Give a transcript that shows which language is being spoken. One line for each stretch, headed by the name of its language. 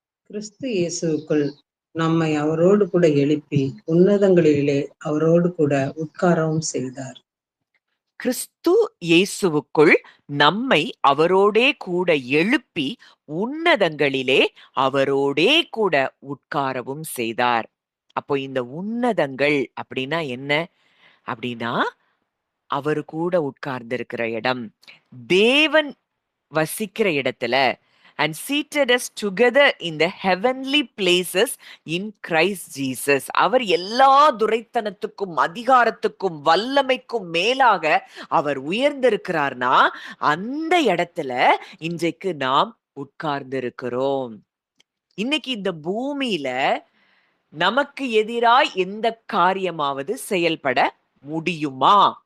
Tamil: கிறிஸ்து இயேசுவுக்குள் நம்மை அவரோடு கூட எழுப்பி உன்னதங்களிலே அவரோடு கூட உட்காரவும் செய்தார். கிறிஸ்து இயேசுவுக்குள் நம்மை அவரோடே கூட எழுப்பி உன்னதங்களிலே அவரோடே கூட உட்காரவும் செய்தார். அப்போ இந்த உன்னதங்கள் அப்படின்னா என்ன? அப்படின்னா அவரு கூட உட்கார்ந்து இருக்கிற இடம், தேவன் வசிக்கிற இடத்துல,
English: and seated us together in the heavenly places in Christ Jesus.
Tamil: அவர் எல்லா துரைத்தனத்துக்கும் அதிகாரத்துக்கும் வல்லமைக்கும் மேலாக அவர் உயர்ந்திருக்கிறார்னா அந்த இடத்துல இன்றைக்கு நாம் உட்கார்ந்து இருக்கிறோம். இன்னைக்கு இந்த பூமியில நமக்கு எதிராய் எந்த காரியமாவது செயல்பட முடியுமா?